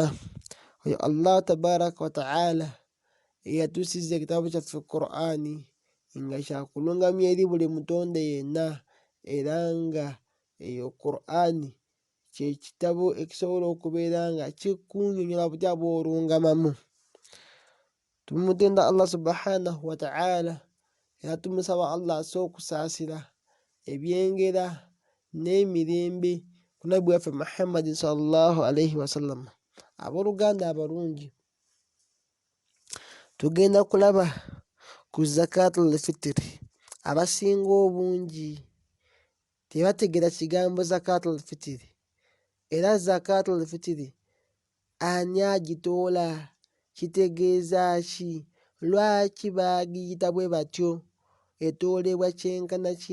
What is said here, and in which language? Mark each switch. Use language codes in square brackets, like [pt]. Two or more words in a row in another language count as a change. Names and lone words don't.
[lg] Oyo Allah [ar] تبارك وتعالى [lg] eyatuusiza ekitabo kyaffe Qur'ani nga kyakulungamya eri buli mutonde yenna, era nga eyo Qur'ani kye kitabo ekisobola okubeera nga kikunnyonnyola butya bw'olungamamu. Tumutenda Allah [ar] سبحانه وتعالى [lg] era tumusaba Allah asse okusaasira ebyengera n'emirembe ku nabbi waffe Muhammadin [ar] صلى الله عليه وسلم. [lg] Abooluganda abalungi, tugenda kulaba ku [ar] زكاة الفطر. [lg] Abasinga obungi tebategeera kigambo [ar] زكاة الفطر, [lg] era [ar] زكاة الفطر [lg] ani agitoola, kitegeeza ki, lwaki baagiyita bwe batyo, etoolebwa kyenkana ki?